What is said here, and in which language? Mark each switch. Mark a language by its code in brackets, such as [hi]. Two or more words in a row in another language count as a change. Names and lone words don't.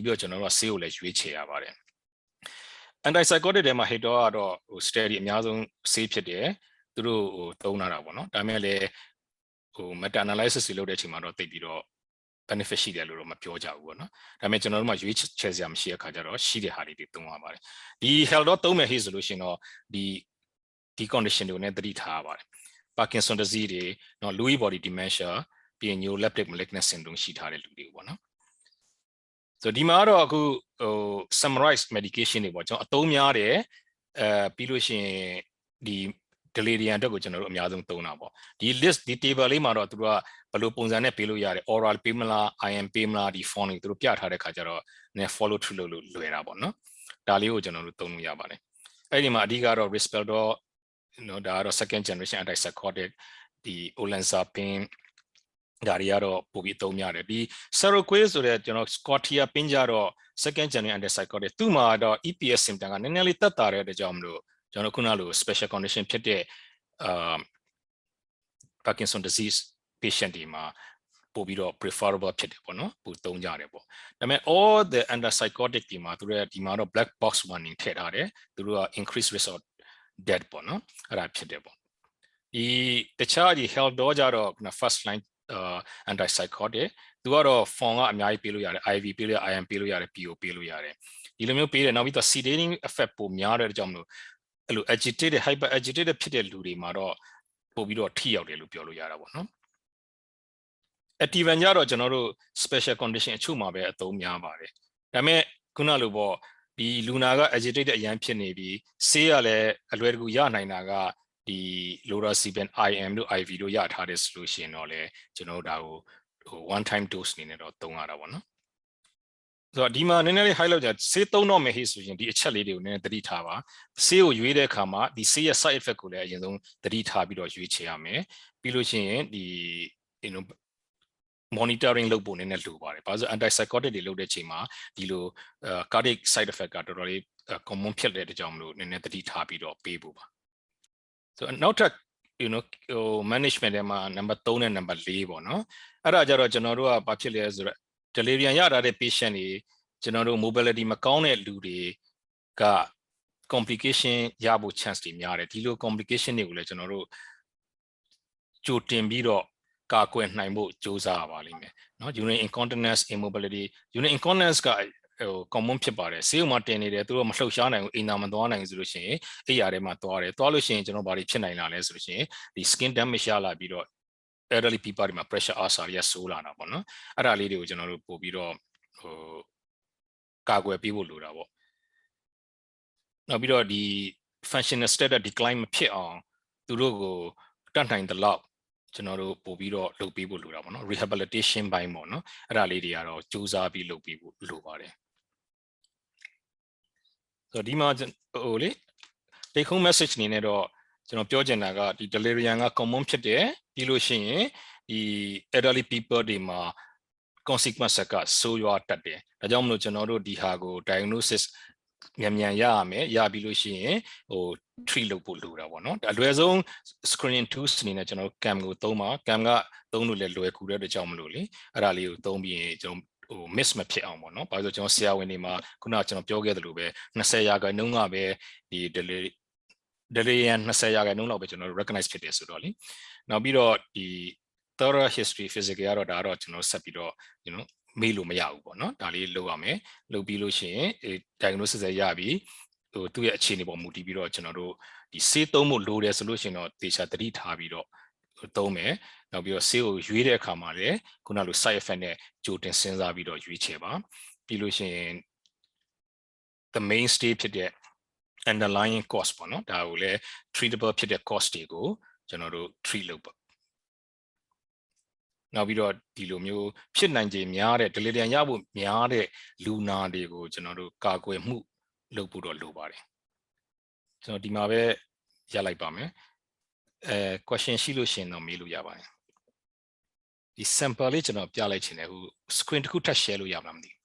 [my] ပြီးတော့ကျွန်တော်တို့ကဆေးကိုလည်းရွေးချယ်ရပါတယ် antipsychotic တွေမှာ Haldol ကတော့ဟို steady အများဆုံးဆေးဖြစ်တယ်သူတို့ဟိုသုံးတာပေါ့နော်ဒါပေမဲ့လည်းဟို [en] meta analysis [my] တွေလုပ်တဲ့အချိန်မှာတော့သိပြီးတော့ benefit ရှိတယ်လို့တော့မပြောကြဘူးပေါ့နော်ဒါပေမဲ့ကျွန်တော်တို့မှရွေးချယ်စရာမရှိတဲ့အခါကျ တော့ရှိတဲ့ဟာတွေသုံးရပါတယ်ဒီ Haldol သုံးမယ်ဟေ့ဆိုလို့ရှိရင်တော့ဒီ condition တွေကိုလည်းသတိထားရပါတယ် [en] Parkinson disease [my] တွေနော် [en] Lewy body dementia [my] ပြီးရင် [en] neuroleptic malignant syndrome [my] ရှိထားတဲ့လူတွေပေါ့နော်ဆိုဒီမှာ တော့အခုဟို [en] summarize medication [my] တွေပေါ့ကျွန်တော်အသုံးများတယ်ပြီးလို့ရှိရင်ဒီ delirium အတွက်ကိုကျွန်တော်တို့အများဆုံးသုံးတာပေါ့ဒီ list ဒီ table လေးမှာတော့သူတို့က ဘယ်လိုပုံစံနဲ့ပေးလို့ရတယ် oral ပေးမလား IM ပေးမလားဒီ form တွေသူတို့ပြထားတဲ့ခါကျတော့နည်း [en] follow through [my] လုပ်လို့လွယ်တာပေါ့နော်ဒါလေးကိုကျွန်တော်တို့သုံးလို့ရပါတယ်အဲ့ဒီမှာအဓိကတော့ Risperdal နော်ဒါကတော့ [en] second generation antipsychotic [my] ဒီ olanzapine ဒါတွေကတော့ပို့ပြီးသုံးများတယ်ဒီ Seroquel ဆိုတဲ့ကျွန်တော် Scotia ပင်းကြတော့ [en] second generation antipsychotic [my] သူ့မှာတော့ [en] EPS symptom [my] ကနည်းနည်းလေးတက်တာတဲ့အတွက်ကြောင့်မလို့ကျွန်တော်ခုနလို [en] special condition [my] ဖြစ်တဲ့ [en] Parkinson disease patient [my] တွေမှာပို့ပြီးတော့ preferable ဖြစ်တယ်ပေါ့နော်ပို့သုံးကြတယ်ပေါ့ဒါပေမဲ့ [en] all the antipsychotic [my] တွေမှာသူတို့ဒီမှာတော့ [en] black box warning [my] ထည့်ထားတယ်သူတို့က [en] increased risk of death [my] ပေါ့နော်အဲ့ဒါဖြစ်တယ်ပေါ့ဒီတခြားဒီ Haldol ကြတော့ခုန [en] first line antipsychotic [my] သူကတော့ form ကအများကြီးပေးလို့ရတယ် IV ပေးလို့ရ IM ပေးလို့ရတယ် PO ပေးလို့ရတယ်ဒီလိုမျိုးပေးတယ်နောက်ပြီးတော့ [en] sedating effect [my] ပိုများတဲ့အကြောင်းမလို့အဲ့လို [en] agitated hyper agitated [my] ဖြစ်တဲ့လူတွေမှာတော့ပို့ပြီးတော့ထိရောက်တယ်လို့ပြောလို့ရတာပေါ့နော် active ကြတော့ကျွန်တော်တို့ [en] special condition [my] အချို့မှာပဲအသုံးများပါတယ်ဒါပေမဲ့ခုနလိုပေါ့ဒီလူနာက agitated အရန်ဖြစ်နေပြီးဆေးရလည်းအလွယ်တကူရနိုင်တာကဒီ [en] lorazepam IM [my] တို့ IV တို့ရထားတဲ့ဆိုလို့ရှိရင်တော့လေကျွန်တော်တို့ဒါကိုဟို [en] one time dose [my] အနေနဲ့တော့သုံးရတာပေါ့နော်ဆိုတော့ဒီမှာနည်းနည်းလေး highlight ကြဆေးသုံးတော့မယ်ဟေ့ဆိုရင်ဒီအချက်လေးတွေကိုနည်းနည်းသတိထားပါဆေးကိုရွေးတဲ့အခါမှာဒီဆေးရဲ့ [en] side effect [my] ကိုလည်းအရင်ဆုံးသတိထားပြီးတော့ရွေးချယ်ရမယ်ပြီးလို့ရှိရင်ဒီ monitoring လုပ်ဖို့နည်းနည်းလိုပါတယ်ဘာလို့ antipsychotic တွေလုပ်တဲ့အချိန်မှာဒီလို [en] cardiac side effect [my] ကတော်တော်လေး common ဖြစ်တဲ့အကြောင်းမလို့နည်းနည်းသတိထားပြီးတော့ပေးဖို့ပါဆိုတော့နောက်ထပ် management ထဲမှာ number 3နဲ့ number 4ပေါ့နော်အဲ့ဒါကြတော့ကျွန်တော်တို့ကဘာဖြစ် လဲဆိုတော့ delirium ရတာတဲ့ patient တွေကျွန်တော်တို့ mobility မကောင်းတဲ့လူတွေက complication ရဖို့ chance တွေများတယ်ဒီလို complication တွေကိုလည်းကျွန်တော်တို့ကြိုတင်ပြီးတော့ကာကွယ်နိုင်ဖို့ ကြိုးစားရပါလိမ့်မယ်เนาะ [en] urinary incontinence immobility urinary incontinence [my] ကဟို common ဖြစ်ပါတယ်ဆေးရုံမှာတင်နေတယ်သူတို့မလှုပ်ရှားနိုင်ဘူးအိမ်သာမသွားနိုင်ဘူးဆိုလို့ရှိရင် အိမ်ယာထဲမှာသွားတယ်သွားလို့ရှိရင်ကျွန်တော်ဘာတွေဖြစ်နိုင်လာလဲဆိုလို့ရှိရင်ဒီ [en] skin damage [my] ရလာပြီးတော့ [en] elderly people [my] တွေမှာ [en] pressure ulcer [my] တွေကဆိုးလာတာပေါ့နော်အဲ့ဒါလေးတွေကိုကျွန်တော်တို့ပို့ပြီးတော့ဟိုကာကွယ်ပေးဖို့လိုတာပေါ့နောက်ပြီးတော့ဒီ [en] functional status decline [my] မဖြစ်အောင်သူတို့ကိုတတ်နိုင်တဲ့လောက်ကျွန်တော်တို့ပို့ပြီးတော့လုပ်ပေးဖို့လိုတာပေါ့နော် rehabilitation ဘိုင်းပေါ့နော်အဲ့ဒါလေးတွေကတော့စူးစမ်းပြီးလုပ်ပေးဖို့လိုပါတယ် ဆိုတော့ဒီမှာဟိုလေ [en] take home message [my] အနေနဲ့တော့ကျွန်တော်ပြောချင်တာကဒီ delirium က common ဖြစ်တယ်ပြီးလို့ရှိရင်ဒီ [en] elderly people [my] တွေမှာ consequence ကဆိုးရွားတတ်တယ်ဒါကြောင့်မလို့ကျွန်တော်တို့ဒီဟာကို diagnosis မြန်ရရမယ်ရပြီးလို့ရှိရင်ဟို treat လုပ်ဖို့လိုတာပေါ့နော်အလွယ်ဆုံး screening tools အနေနဲ့ကျွန်တော် cam ကိုသုံးပါ cam ကသုံးလို့လည်းလွယ်ကူတဲ့အတွက်ကြောင့်မလို့လေအဲ့ဒါလေးကိုသုံးပြီးရင်ကျွန်တော်ဟို miss မဖြစ်အောင်ပေါ့နော်ဘာလို့ ဆိုကျွန်တော်ဆရာဝန်တွေမှာခုနကကျွန်တော်ပြောခဲ့သလိုပဲ20%ကပဲဒီ delirium 20%လောက်ပဲကျွန်တော်တို့ recognize ဖြစ်တယ်ဆိုတော့လေနောက်ပြီး တော့ဒီ [en] thorough history physical [my] ကတော့ဒါတော့ကျွန်တော်ဆက်ပြီးတော့မေးလို့မရဘူးပေါ့နော်ဒါလေး လုပ်ရမယ်လုပ်ပြီးလို့ရှိရင် diagnosis ရပြီဟိုသူ့ရဲ့အခြေအနေပေါ်မူတည်ပြီးတော့ကျွန်တော်တို့ဒီဆေးသုံးဖို့လိုတယ်ဆိုလို့ရှိရင်တော့တေချာသတိထားပြီးတော့သုံးမယ်နောက်ပြီးတော့ဆေးကိုရွေးတဲ့အခါမှာလည်းခုနလို [en] side effect [my] နဲ့ကြိုတင်စဉ်းစားပြီးတော့ရွေးချယ်ပါပြီးလို့ရှိရင် [en] the mainstay [my] ဖြစ်တဲ့ [en] underlying cost [my] ပေါ့နော်ဒါကိုလည်း treatable ဖြစ်တဲ့ cost တွေကိုကျွန်တော်တို့ treat လုပ်ပါ နောက်ပြီးတော့ဒီလိုမျိုးဖြစ်နိုင်ခြေများတဲ့ delirium ရဖို့များတဲ့လူနာတွေကိုကျွန်တော်တို့ကာကွယ်မှုလုပ်ဖို့တော့လိုပါတယ်ကျွန်တော်ဒီမှာပဲရလိုက်ပါမယ်question ရှိလို့ရှင်တော့မေးလို့ရပါတယ်ဒီ sample လေးကျွန်တော်ပြလိုက်ချင်တယ်ဟို screen တစ်ခုထပ် share လို့ရမှာမသိဘူး